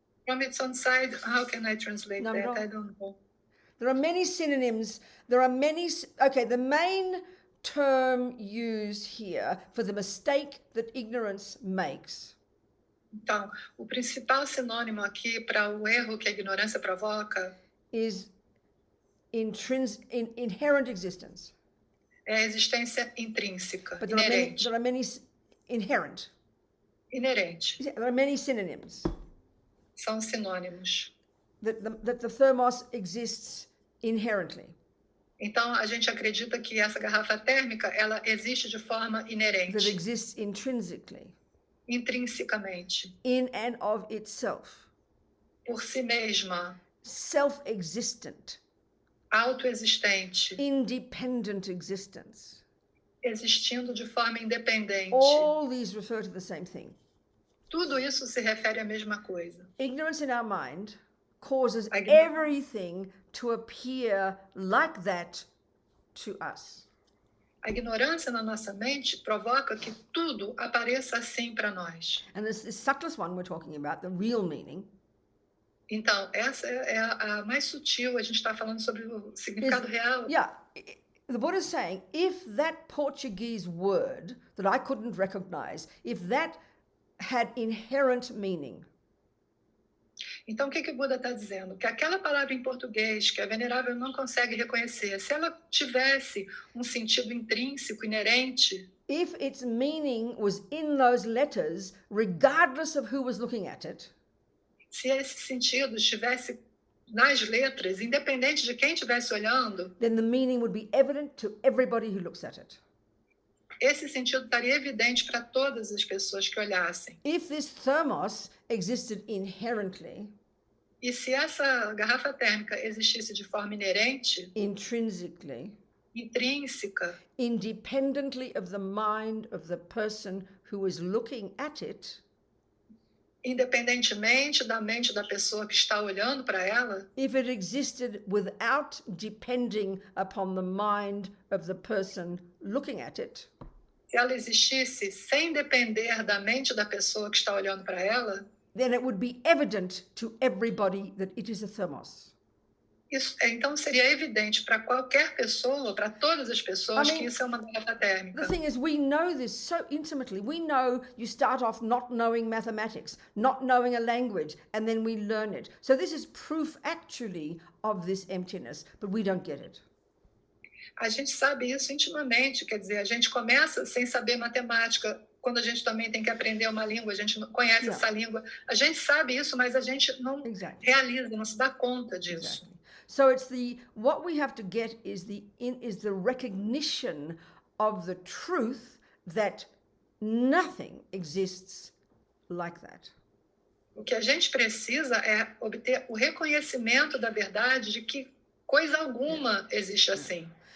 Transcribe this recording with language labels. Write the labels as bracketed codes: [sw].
[en] From its own side, how can I translate that? No. I don't know. There are many synonyms. The main term used here for the mistake that ignorance makes. [pt] Então, o principal sinônimo aqui para o erro que a ignorância provoca [en] is inherent existence. [pt] É a existência intrínseca, [en] But [pt] inerente. [en] There are many inherent. [pt] Inerente. [en] There are many synonyms. [pt] São sinônimos. [en] That the thermos exists inherently. [pt] Então, a gente acredita que essa garrafa térmica, ela existe de forma inerente. [en] That exists intrinsically. [pt] Intrinsecamente. [en] In and of itself. [pt] Por si mesma. [en] Self-existent. [pt] Autoexistente. [en] Independent existence. [pt] Existindo de forma independente. [en] All these refer to the same thing. [pt] Tudo isso se refere à mesma coisa. [en] Ignorance in our mind causes everything to appear like that to us. [pt] A ignorância na nossa mente provoca que tudo apareça assim para nós. [en] And this subtlest one we're talking about, the real meaning. [pt] Então, essa é a mais sutil, a gente está falando sobre o significado real. [en] Yeah, the Buddha is saying, if that Portuguese word that I couldn't recognize, if that had inherent meaning. [pt] Então, o que o Buda está dizendo? Que aquela palavra em português que a Venerável não consegue reconhecer, se ela tivesse um sentido intrínseco, inerente, [en] if its meaning was in those letters, regardless of who was looking at it, [pt] se esse sentido estivesse nas letras, independente de quem estivesse olhando, [en] then the meaning would be evident to everybody who looks at it. [pt] esse sentido estaria evidente para todas as pessoas que olhassem. [en] If this thermos existed inherently, [pt] E se essa garrafa térmica existisse de forma inerente, [en] intrinsically, [pt] intrínseca, [en] independently of the mind of the person who is looking at it, [pt] independentemente da mente da pessoa que está olhando para ela, [en] if it existed without depending upon the mind of the person looking at it, [pt] se ela existisse sem depender da mente da pessoa que está olhando para ela, [en] then it would be evident to everybody that it is a thermos. [pt] Então seria evidente para qualquer pessoa, para todas as pessoas, que isso é uma garrafa térmica. [en] The thing is, we know this so intimately. We know you start off not knowing mathematics, not knowing a language, and then we learn it. So this is proof actually of this emptiness, but we don't get it. [pt] A gente sabe isso intimamente, quer dizer, a gente começa sem saber matemática, quando a gente também tem que aprender uma língua, a gente não conhece essa língua. A gente sabe isso, mas a gente não realiza, não se dá conta disso. [en] Exactly. So it's what we have to get is the recognition of the truth that nothing exists like that. [pt] O que a gente precisa é obter o reconhecimento da verdade de que coisa alguma existe assim.